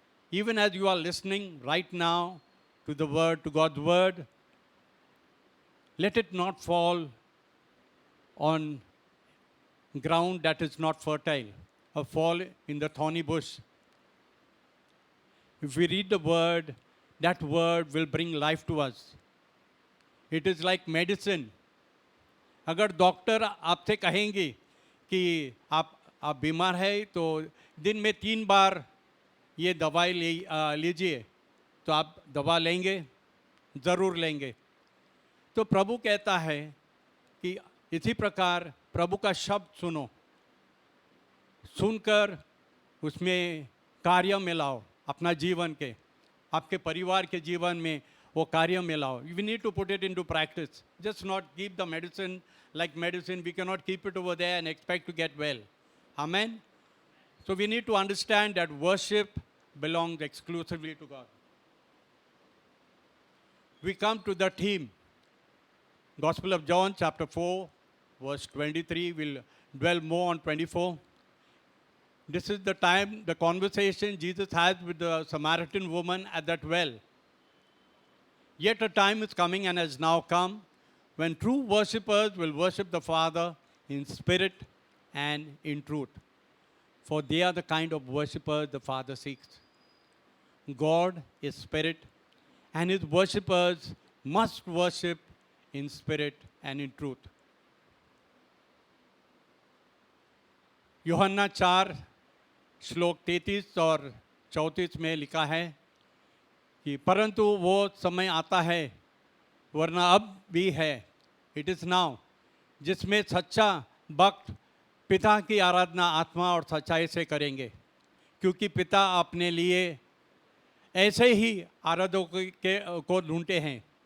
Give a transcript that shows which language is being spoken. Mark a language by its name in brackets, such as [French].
[English] Even as you are listening right now to the word, to God's word, let it not fall on ground that is not fertile or fall in the thorny bush. If we read the word, that word will bring life to us. It is like medicine. [Hindi] अगर doctor आपसे कहेंगे कि आप बीमार है तो दिन में 3 बार ये दवाई लीजिए, तो आप दवा लेंगे, ज़रूर लेंगे। तो प्रभु कहता है कि इसी प्रकार प्रभु का शब्द सुनो, सुनकर उसमें कार्य में लाओ, अपना जीवन के, आपके परिवार के जीवन में वो कार्य में लाओ. [English] We need to put it into practice. Just not keep the medicine like medicine. We cannot keep it over there and expect to get well. Amen? So we need to understand that worship belongs exclusively to God. We come to the theme. Gospel of John, chapter 4, verse 23. We'll dwell more on 24. This is the time, the conversation Jesus has with the Samaritan woman at that well. Yet a time is coming and has now come when true worshippers will worship the Father in spirit and in truth. For they are the kind of worshippers the Father seeks. God is spirit, and his worshippers must worship in spirit and in truth. [Hindi] यूहन्ना 4 श्लोक 33 और 34 में लिखा है कि परंतु वो समय आता है, वरना अब भी है, [English] it is now, [Hindi] जिसमें सच्चा भक्त पिता की आराधना आत्मा और सच्चाई से करेंगे, क्योंकि पिता अपने लिए ऐसे ही आराधकों को ढूंढते हैं.